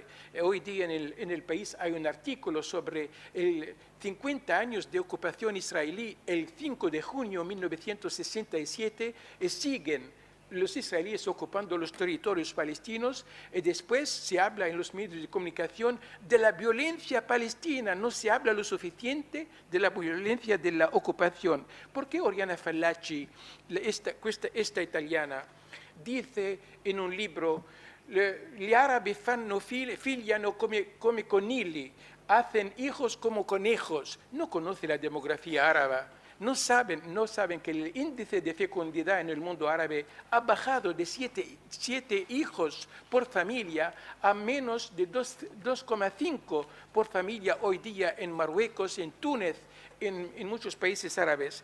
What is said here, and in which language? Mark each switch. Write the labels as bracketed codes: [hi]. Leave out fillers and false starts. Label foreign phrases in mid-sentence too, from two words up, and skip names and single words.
[es] Hoy día en el país hay un artículo sobre 50 años de ocupación israelí, el 5 de junio de 1967, y siguen los israelíes ocupando los territorios palestinos, y después se habla en los medios de comunicación de la violencia palestina, no se habla lo suficiente de la violencia de la ocupación. ¿Por qué Oriana Fallaci, esta italiana, dice en un libro, [it] gli arabi fanno figliano come conigli, [es] hacen hijos como conejos? No conoce la demografía árabe. No saben que el índice de fecundidad en el mundo árabe ha bajado de 7 hijos por familia a menos de 2,5 por familia hoy día en Marruecos, en Túnez, en muchos países árabes.